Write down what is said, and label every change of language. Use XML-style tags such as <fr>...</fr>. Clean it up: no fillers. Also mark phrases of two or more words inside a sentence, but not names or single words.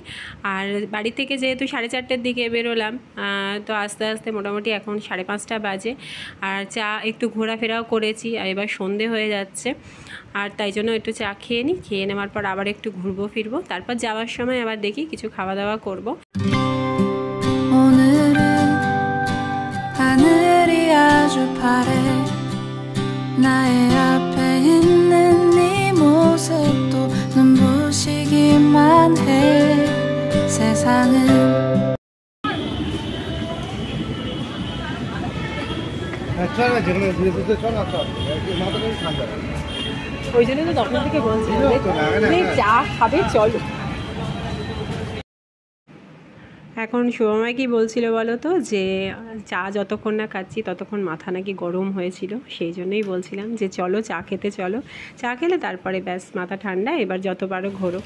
<bn>আর বাড়ি থেকে যেহেতু 4:30টার দিকে বেরোলাম, তো আস্তে আস্তে মোটামুটি এখন 5:30 বাজে। আর চা একটু ঘোরাফেরাও করেছি, আর এবার সন্ধে হয়ে যাচ্ছে। আর তাই জন্য একটু চা খেয়ে নিই, খেয়ে নেওয়ার পর আবার একটু ঘুরবো ফিরবো, তারপর যাওয়ার সময় আবার দেখি কিছু খাওয়া দাওয়া করবো।</bn> <ko>오늘은 하늘이 아주 파래 나의 앞에 있는 네 모습도 눈부시기만 해 세상은</ko> <bn>ওই জন্য তো তখন থেকে বলছিলাম চা খাবে চলো। এখন শুভময় কি বলছিল বলো তো, যে চা যতক্ষণ না খাচ্ছি ততক্ষণ মাথা নাকি গরম হয়েছিল, সেই জন্যই বলছিলাম যে চলো চা খেতে চলো, চা খেলে তারপরে ব্যাস মাথা ঠান্ডা, এবার যত পারো ঘোরো।</bn>